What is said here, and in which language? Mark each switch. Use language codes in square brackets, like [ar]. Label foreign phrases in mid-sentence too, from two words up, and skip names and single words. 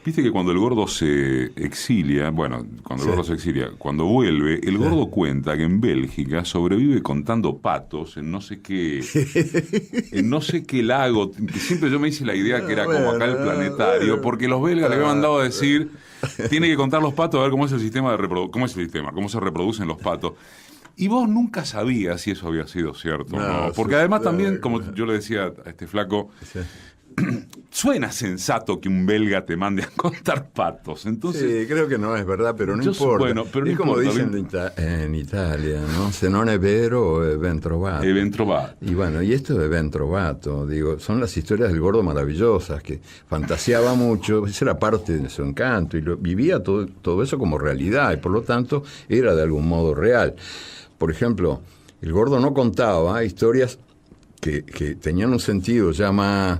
[es] Viste que cuando el gordo se exilia, cuando vuelve, el gordo cuenta que en Bélgica sobrevive contando patos en no sé qué lago, que siempre yo me hice la idea que era como acá el planetario, porque los belgas le habían mandado a decir, tiene que contar los patos a ver cómo es el sistema cómo se reproducen los patos. Y vos nunca sabías si eso había sido cierto o no. Porque además también, como yo le decía a este flaco, suena sensato que un belga te mande a contar patos. Entonces, sí, creo que no es verdad, pero no importa. Bueno, pero es no como importa, dicen en Italia, ¿no? [it] Se non è vero, è ben trovato. È ben trovato. [es] Y bueno, y esto de [it] ben trovato, [es] digo, son las historias del gordo maravillosas, que fantaseaba mucho, esa era parte de su encanto, y vivía todo eso como realidad, y por lo tanto era de algún modo real. Por ejemplo, el gordo no contaba historias que tenían un sentido ya más...